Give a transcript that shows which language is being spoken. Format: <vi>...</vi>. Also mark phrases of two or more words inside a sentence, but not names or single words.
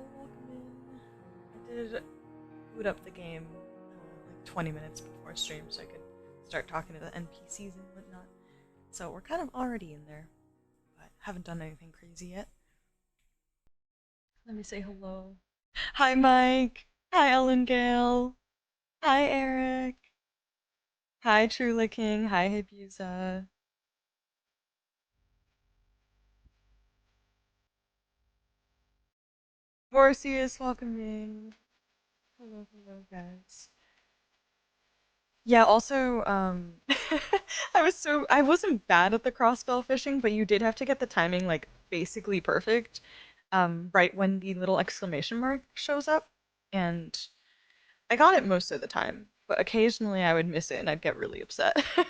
<en>Welcome in. I did boot up the game like 20 minutes before stream so I could start talking to the NPCs and whatnot. So we're kind of already in there, but haven't done anything crazy yet. Let me say hello. Hi, Mike. Hi, Ellen Gale. Hi, Eric. Hi, Trula King. Hi, Habuza. Vorsius, welcoming. Hello, hello, guys. Yeah, also, I wasn't bad at the crossbow fishing, but you did have to get the timing, like, basically perfect, right when the little exclamation mark shows up, and I got it most of the time, but occasionally I would miss it and I'd get really upset.</en>